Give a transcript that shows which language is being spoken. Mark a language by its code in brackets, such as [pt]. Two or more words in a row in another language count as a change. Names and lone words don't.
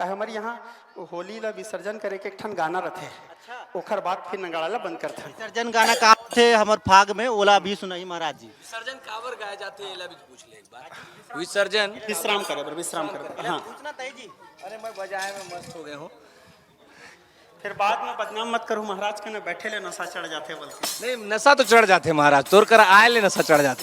[hne] यहाँ होली ला विसर्जन करे के एक ठन गाना रथे, ओखर बाद फिर नगाड़ा ला बंद करथे। विसर्जन गाना का थे हमर फाग में ओला भी सुनाई महाराज जी। विसर्जन कावर गाए जाते हैं, भी पूछ ले एक बार। विसर्जन विश्राम करे बर, विश्राम करे बर, हाँ। पूछना तय जी। अरे मैं बजाए में मस्त हो गए हूँ। फिर बाद में बदनाम मत करूँ महाराज के, न बैठे ले नशा चढ़ जाते बोलते। नहीं नशा तो चढ़ जाते महाराज, तोर करा आए ले नशा चढ़ जाते।